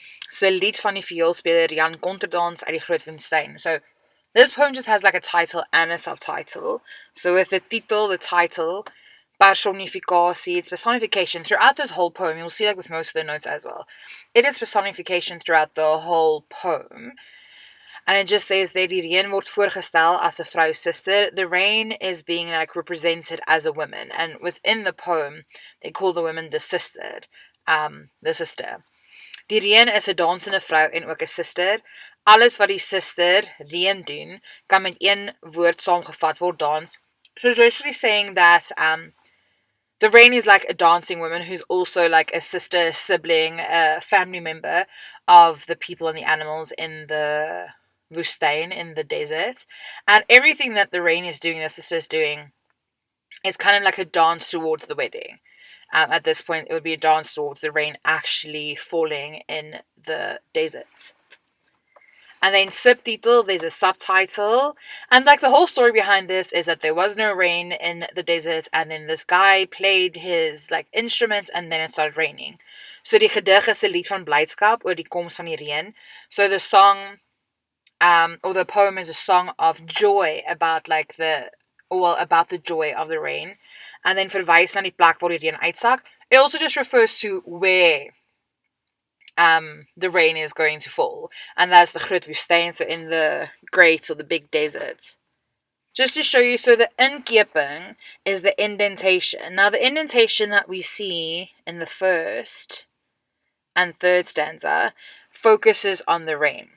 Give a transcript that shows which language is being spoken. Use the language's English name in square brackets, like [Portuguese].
[Afrikaans] So 'n lied van die vioolspeler Jan Konterdans uit die Groot Woestyn. [English] So this poem just has like a title and a subtitle. So with the title, personificatie, it's personification throughout this whole poem. You'll see like with most of the notes as well. It is personification throughout the whole poem. And it just says that [Afrikaans] die Reën word voorgestel as 'n vrou sister. [English] The Reën is being like represented as a woman. And within the poem, they call the woman the sister. The sister. [Afrikaans] Die Reën is 'n dansende vrou en ook 'n sister. Alles wat die sister Reën doen, kan met een woord saamgevat word dans. [English] So it's literally saying that the Reën is like a dancing woman who's also like a sister, sibling, a family member of the people and the animals in the woestyn, in the desert. And everything that the Reën is doing, the sister is doing, is kind of like a dance towards the wedding. At this point, it would be a dance towards the Reën actually falling in the desert. And then subtitle, there's a subtitle. And like the whole story behind this is that there was no rain in the desert. And then this guy played his like instrument and then it started raining. [Afrikaans] So die gedig is 'n lied van blydskap oor die koms van die reën. [English] So the song, or the poem is a song of joy about like about the joy of the rain. [Afrikaans] And then verwys na die plek waar die reën uitsak. [English] It also just refers to where the rain is going to fall. And that's the Groot Woestyn, so in the great or the big desert. Just to show you, so the inkeping is the indentation. Now the indentation that we see in the first and third stanza focuses on the rain.